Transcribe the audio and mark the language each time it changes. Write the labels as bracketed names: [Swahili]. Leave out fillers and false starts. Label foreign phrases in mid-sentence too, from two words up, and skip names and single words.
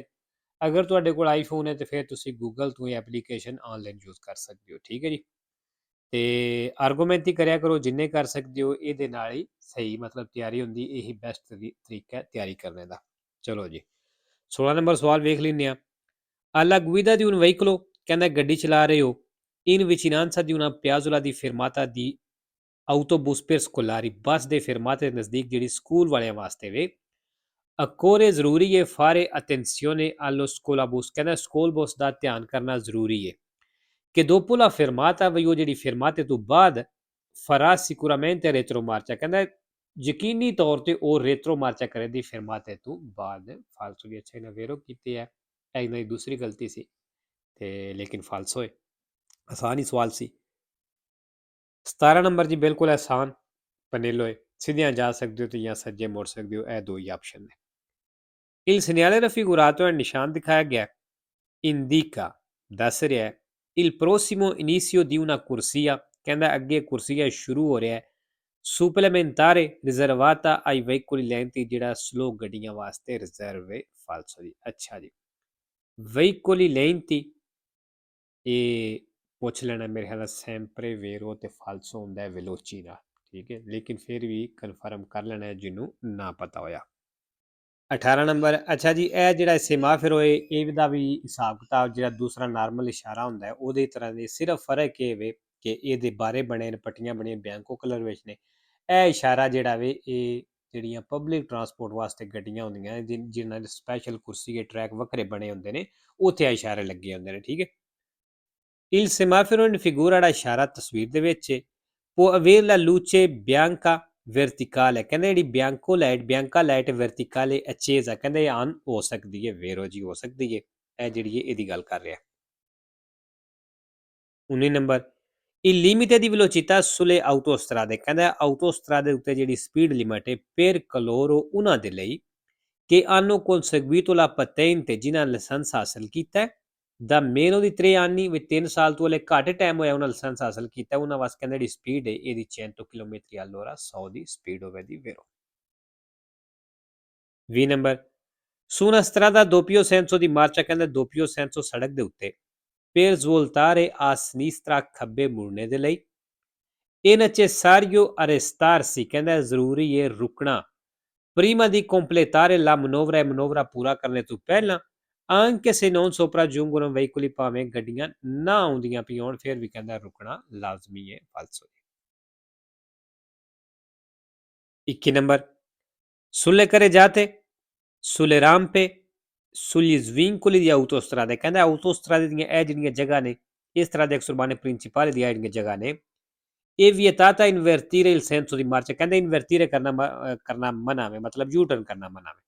[Punjabi] ਅਗਰ ਤੁਹਾਡੇ ਕੋਲ ਆਈਫੋਨ ਹੈ ਤੇ ਫਿਰ ਤੁਸੀਂ ਗੂਗਲ ਤੋਂ ਹੀ [English] application online use [Punjabi] ਕਰ ਸਕਦੇ ਹੋ। ਠੀਕ ਹੈ ਜੀ, ਤੇ ਆਰਗੂਮੈਂਟ ਹੀ ਕਰਿਆ ਕਰੋ ਜਿੰਨੇ ਕਰ ਸਕਦੇ ਹੋ, ਇਹਦੇ ਨਾਲ ਹੀ ਸਹੀ ਮਤਲਬ ਤਿਆਰੀ ਹੁੰਦੀ। ਇਹੀ ਬੈਸਟ ਤਰੀਕਾ ਹੈ ਤਿਆਰੀ ਕਰਨੇ ਦਾ। ਚਲੋ ਜੀ, 16 ਨੰਬਰ ਸਵਾਲ ਵੇਖ ਲੈਂਦੇ ਆ। [Italian] Alla guida di un veicolo, [Punjabi] ਕਹਿੰਦਾ ਗੱਡੀ ਚਲਾ ਰਹੇ ਹੋ, [Italian] in vicinanza di una piazzola di fermata di autobus per scolari, [Punjabi] ਬੱਸ ਦੇ ਫਰਮਾਤੇ ਦੇ ਨਜ਼ਦੀਕ ਜਿਹੜੀ ਸਕੂਲ ਵਾਲਿਆਂ ਵਾਸਤੇ ਵੇ। [Italian] ਅਕੋਰੇ [Punjabi] ਜ਼ਰੂਰੀ ਹੈ [Italian] fare attenzione allo scolabus, [Punjabi] ਕਹਿੰਦਾ ਸਕੂਲ ਬੱਸ ਦਾ ਧਿਆਨ ਕਰਨਾ ਜ਼ਰੂਰੀ ਹੈ। [Italian] che dopo la fermata [Punjabi] ਵੀ ਉਹ ਜਿਹੜੀ ਫਰਮਾਤੇ ਤੋਂ ਬਾਅਦ [Italian] farà sicuramente retromarcia, [Punjabi] ਕਹਿੰਦਾ ਯਕੀਨੀ ਤੌਰ ਤੇ ਉਹ ਰੇਟਰੋ ਮਾਰਚਾ ਕਰੇਗੀ ਫਰਮਾਤੇ ਤੋਂ ਬਾਅਦ। ਫਾਲਤੂ ਦੀ ਅੱਛਾ ਇਹਨਾਂ ਵੇਰੋ ਕੀਤੀ ਹੈ, ਇਹਨਾਂ ਦੀ ਦੂਸਰੀ ਗਲਤੀ ਸੀ ਤੇ ਲੇਕਿਨ ਫਾਲਸੋ ਹੈ। ਆਸਾਨ ਹੀ ਸਵਾਲ ਸੀ। 17 ਨੰਬਰ ਜੀ ਬਿਲਕੁਲ ਆਸਾਨ ਪਨੇਲੋ ਹੈ, ਸਿੱਧੀਆਂ ਜਾ ਸਕਦੇ ਹੋ ਤੇ ਜਾਂ ਸੱਜੇ ਮੁੜ ਸਕਦੇ ਹੋ, ਇਹ ਦੋ ਹੀ ਆਪਸ਼ਨ ਨੇ। [Italian] Il segnale raffigurato [Punjabi] ਹੈ ਨਿਸ਼ਾਨ ਦਿਖਾਇਆ ਗਿਆ, ਇੰਡੀਕਾ ਦੱਸ ਰਿਹਾ ਹੈ [Italian] il prossimo inizio di una corsia, [Punjabi] ਕਹਿੰਦਾ ਅੱਗੇ ਕੁਰਸੀਆ ਸ਼ੁਰੂ ਹੋ ਰਿਹਾ ਹੈ। [Italian] supplementare riservata ai veicoli lenti, [Punjabi] ਜਿਹੜਾ ਸਲੋ ਗੱਡੀਆਂ ਵਾਸਤੇ ਰਿਜ਼ਰਵ ਹੈ। ਫਾਲਸੋ ਜੀ। ਅੱਛਾ ਜੀ, [Italian] veicoli lenti [Punjabi] ਇਹ ਪੁੱਛ ਲੈਣਾ ਮੇਰੇ ਖਿਆਲ [Italian] sempre vero [Punjabi] ਤੇ ਫਾਲਸੋ ਹੁੰਦਾ ਹੈ ਵੈਲੋਚੀ ਦਾ। ਠੀਕ ਹੈ, ਲੇਕਿਨ ਫਿਰ ਵੀ ਕਨਫਰਮ ਕਰ ਲੈਣਾ ਜਿਹਨੂੰ ਨਾ ਪਤਾ ਹੋਇਆ। 18 ਨੰਬਰ ਅੱਛਾ ਜੀ, ਇਹ ਜਿਹੜਾ ਸੇਮਾਫਿਰ ਹੋਏ ਇਹਦਾ ਵੀ ਹਿਸਾਬ ਕਿਤਾਬ ਜਿਹੜਾ ਦੂਸਰਾ ਨਾਰਮਲ ਇਸ਼ਾਰਾ ਹੁੰਦਾ ਹੈ ਉਹਦੇ ਤਰ੍ਹਾਂ ਦੇ, ਸਿਰਫ ਫਰਕ ਇਹ ਵੇ ਕਿ ਇਹਦੇ ਬਾਰੇ ਬਣੇ ਨੇ ਪੱਟੀਆਂ ਬਣੀਆਂ ਬੈਂਕੋ ਕਲਰ ਵਿੱਚ ਨੇ। ਇਹ ਇਸ਼ਾਰਾ ਜਿਹੜਾ ਵੇ ਇਹ ਜਿਹੜੀਆਂ [English] public transport [Punjabi] ਵਾਸਤੇ ਗੱਡੀਆਂ ਹੁੰਦੀਆਂ ਜਿਨ੍ਹਾਂ ਦੇ ਸਪੈਸ਼ਲ ਕੁਰਸੀ ਦੇ ਟਰੈਕ ਵੱਖਰੇ ਬਣੇ ਹੁੰਦੇ ਨੇ ਉੱਥੇ ਆ ਇਸ਼ਾਰੇ ਲੱਗੇ ਹੁੰਦੇ ਨੇ। ਠੀਕ ਹੈ, [Italian] il semaforo in figura [Punjabi] ਜਿਹੜਾ ਇਸ਼ਾਰਾ ਤਸਵੀਰ ਦੇ ਵਿੱਚ [Italian] può avere la luce bianca verticale, [Punjabi] ਕਹਿੰਦੇ ਜਿਹੜੀ ਬਿਆਂਕਾ ਲਾਈਟ ਵਰਟੀਕਲੇ ਅਚੇਜ਼ ਆ, ਕਹਿੰਦੇ ਇਹ ਆਨ ਹੋ ਸਕਦੀ ਹੈ। ਵੇਰੋ ਜੀ ਹੋ ਸਕਦੀ ਹੈ, ਇਹ ਜਿਹੜੀ ਹੈ ਇਹਦੀ ਗੱਲ ਕਰ ਰਿਹਾ। [Italian] 19 ਨੰਬਰ il limite di velocità sulle autostrade, [Punjabi] ਕਹਿੰਦਾ autostrade ਉੱਤੇ ਜਿਹੜੀ [English] speed limit [Punjabi] ਹੈ [Italian] per coloro [Punjabi] ਉਹਨਾਂ ਦੇ ਲਈ [Italian] che hanno conseguito la patente, [Punjabi] ਜਿਨ੍ਹਾਂ ਲਾਇਸੈਂਸ ਹਾਸਲ ਕੀਤਾ ਹੈ ਦਾ [Italian] meno di 3 anni, [Punjabi] ਵੀ 3 ਸਾਲ ਤੋਂ ਹਲੇ ਘੱਟ ਟਾਈਮ ਹੋਇਆ ਉਹਨਾਂ ਲਾਇਸੈਂਸ ਹਾਸਲ ਕੀਤਾ, ਉਹਨਾਂ ਵਾਸਤੇ ਕਹਿੰਦਾ ਜਿਹੜੀ ਸਪੀਡ ਹੈ ਇਹਦੀ 100 ਕਿਲੋਮੀਟਰ all'ora 100 ਦੀ ਸਪੀਡ ਹੋਵੇ ਦੀ ਵੇਰੋ। [Italian] 20 ਨੰਬਰ su una strada a doppio senso di marcia, ਕਹਿੰਦਾ doppio senso [Punjabi] ਸੜਕ ਦੇ ਉੱਤੇ [Italian] per svoltare a sinistra, [Punjabi] ਖੱਬੇ ਮੁੜਨੇ ਦੇ ਲਈ [Italian] è necessario arrestarsi, [Punjabi] ਕਹਿੰਦਾ ਜ਼ਰੂਰੀ ਹੈ ਰੁਕਣਾ [Italian] prima di completare la manovra, [Punjabi] ਮਨੋਵਰਾ ਪੂਰਾ ਕਰਨੇ ਤੋਂ ਪਹਿਲਾਂ [Italian] anche se non sopraggiungono veicoli, [Punjabi] ਭਾਵੇਂ ਗੱਡੀਆਂ ਨਾ ਆਉਂਦੀਆਂ ਪਈਆਂ ਫਿਰ ਵੀ ਕਹਿੰਦਾ ਰੁਕਣਾ ਲਾਜ਼ਮੀ ਹੈ। ਫਾਲਸੋ। [Italian] 21 ਨੰਬਰ sulle carreggiate, sulle rampe, sugli svincoli di autostrade, [Punjabi] ਕਹਿੰਦਾ autostrade ਦੀਆਂ ਇਹ ਜਿਹੜੀਆਂ ਜਗ੍ਹਾ ਨੇ ਇਸ ਤਰ੍ਹਾਂ ਦੇ [Italian] extraurbane principale [Punjabi] ਦੀਆਂ ਜਿਹੜੀਆਂ ਜਗ੍ਹਾ ਨੇ ਇਹ [Italian] vietata invertire il senso di marcia, [Punjabi] ਕਹਿੰਦੇ ਇਨਵਰਟੀਰੇ ਕਰਨਾ ਮਨਾ ਵੇ, ਮਤਲਬ [English] U turn [Punjabi] ਕਰਨਾ ਮਨਾ ਵੇ।